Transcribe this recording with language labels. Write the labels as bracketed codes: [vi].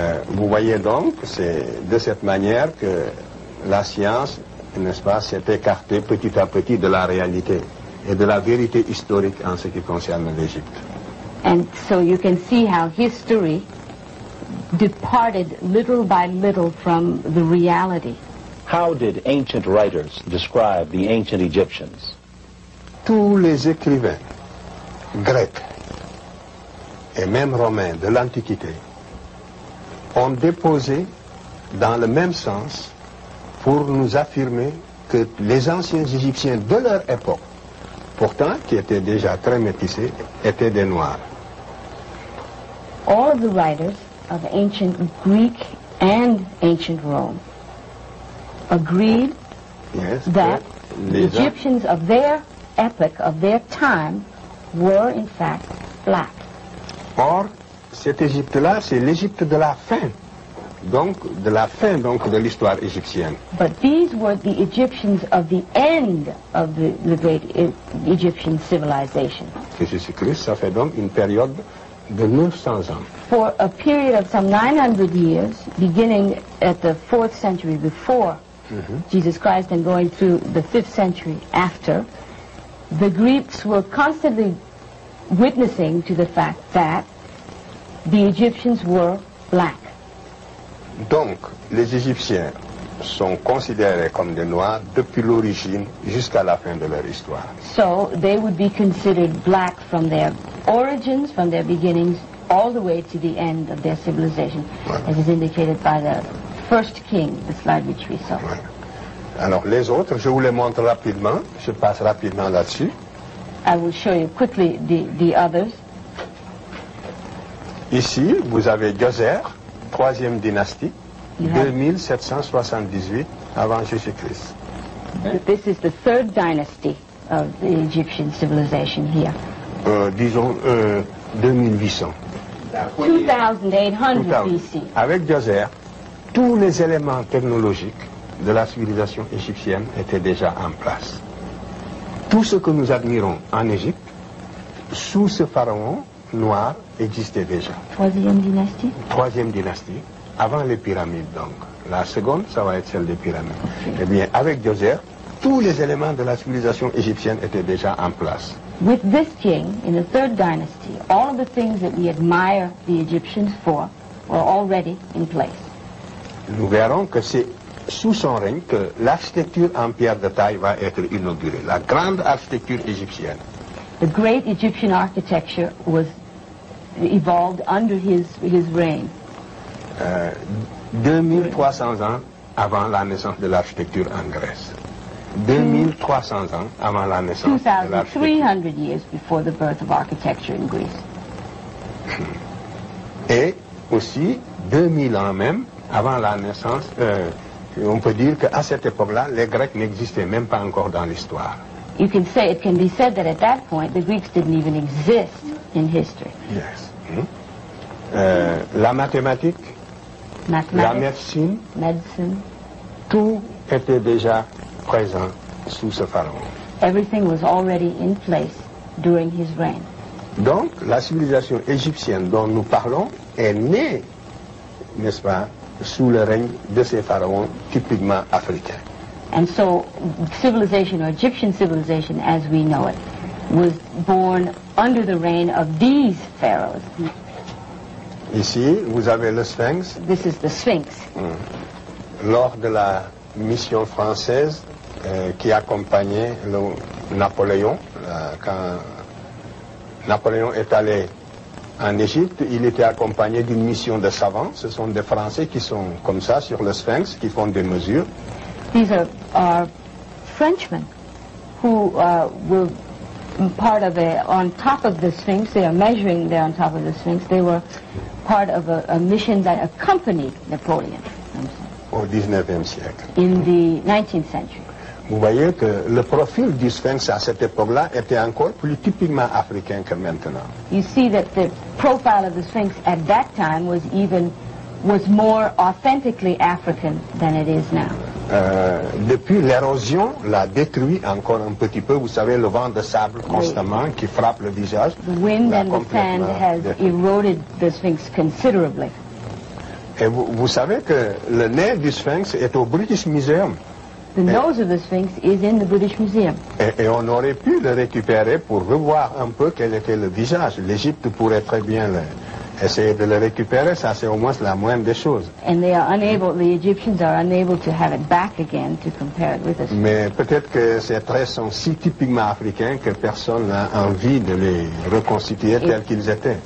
[fr] Vous voyez donc, c'est de cette manière que la science, n'est-ce pas, s'est écartée petit à petit de la réalité et de la vérité historique en ce qui concerne l'Égypte. [en] And so you can see how history departed little by little from the reality. How did ancient writers describe the ancient Egyptians? [fr] Tous les écrivains grecs et même romains de l'Antiquité ont déposé dans le même sens pour nous affirmer que les anciens Égyptiens de leur époque, pourtant qui étaient déjà très métissés, étaient des Noirs. [en] All of the writers of ancient Greek and ancient Rome agreed Yes, that [fr] que [en] the Egyptians of their epoch, of their time, were in fact black. [fr] Or, cette Égypte-là, c'est l'Égypte de la fin. Donc, de la fin de l'histoire égyptienne. [en] But these were the Egyptians of the end of the great Egyptian civilization. [fr] Que Jésus-Christ, ça fait donc une période de 900 ans. [en] For a period of some 900 years, beginning at the 4th century before Jesus Christ and going through the 5th century after, the Greeks were constantly witnessing to the fact that the Egyptians were black. [fr] Donc, les Égyptiens sont considérés comme des Noirs depuis l'origine jusqu'à la fin de leur histoire. [en] So they would be considered black from their origins, from their beginnings, all the way to the end of their civilization, as is indicated by the first king, the slide which we saw. [fr] Voilà. Alors, les autres, je vous les montre rapidement. Je passe rapidement là-dessus. [en] I will show you quickly the others. [fr] Ici, vous avez Djoser, 3e dynastie, [en] You have- [fr] 2778 avant Jésus-Christ. [en] This is the 3rd dynasty of the Egyptian civilization here. [fr] Disons 2800. [en] 2800 BC. [fr] Avec Djoser, tous les éléments technologiques de la civilisation égyptienne étaient déjà en place. Tout ce que nous admirons en Égypte, sous ce pharaon noir, existait déjà. [en] 3e dynasty. [fr] 3e dynastie, avant les pyramides donc. La seconde, ça va être celle des pyramides. Eh bien, avec Djoser, tous les éléments de la civilisation égyptienne étaient déjà en place. [en] With this king, in the 3rd dynasty, all of the things that we admire the Egyptians for were already in place. [fr] Nous verrons que c'est sous son règne que l'architecture en pierre de taille va être inaugurée. La grande architecture égyptienne. [en] The great Egyptian architecture was evolved under his reign. [fr] 2300 ans avant la naissance de l'architecture en Grèce. 2300 ans avant la naissance de l'architecture. [en] 2,300 years before the birth of architecture in Greece. [fr] Et aussi 2000 ans même avant la naissance, on peut dire qu'à cette époque-là, les Grecs n'existaient même pas encore dans l'histoire. [en] It can be said that at that point the Greeks didn't even exist in history. Yes. [fr] La mathématique, la [en] Mathematics, [fr] médecine, [en] medicine, [fr] tout était déjà présent sous ce pharaon. [en] everything was already in place during his reign. [fr] Donc, la civilisation égyptienne dont nous parlons est née, n'est-ce pas, sous le règne de ces pharaons typiquement africains. [en] And so civilization, or Egyptian civilization as we know it, was born under the reign of these pharaohs. [fr] Ici, vous avez le Sphinx. [en] This is the Sphinx. [fr] Lors de la mission française qui accompagnait Napoléon, quand Napoléon est allé en Égypte, il était accompagné d'une mission de savants. Ce sont des Français qui sont comme ça sur le Sphinx, qui font des mesures. [en] These are Frenchmen who were part of on top of the Sphinx. They are measuring there on top of the Sphinx. They were part of a mission that accompanied Napoleon [fr] Au 19e siècle. [en] in the 19th century. [fr] vous voyez que le profil du sphinx à cette époque-là était encore plus typiquement africain que maintenant. [en] You see that the profile of the Sphinx at that time was more authentically African than it is now. [fr] Depuis l'érosion l'a détruit encore un petit peu. Vous savez, le vent de sable constamment qui frappe le visage. [en] The wind and the sand has eroded the Sphinx considerably. [fr] Et vous savez que le nez du sphinx est au British Museum. [en] The nose of the Sphinx is in the British Museum. [fr] Et on aurait pu le récupérer pour revoir un peu quel était le visage. L'Égypte pourrait très bien essayer de le récupérer, ça c'est au moins la moindre des choses. [en] And the Egyptians are unable to have it back again to compare it with us. [fr] Mais peut-être que ces traits sont si typiquement africains que personne n'a envie de les reconstituer tels qu'ils étaient.